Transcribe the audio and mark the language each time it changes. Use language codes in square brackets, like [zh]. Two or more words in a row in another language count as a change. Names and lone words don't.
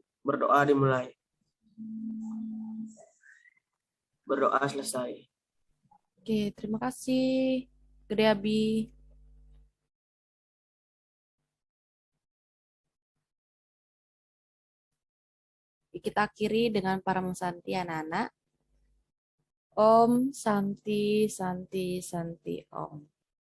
[id] Berdoa dimulai. Berdoa selesai. Oke, terima kasih, Gede Abi. Kita akhiri dengan para Santi anak-anak. [sa] Om Santi Santi Santi Om.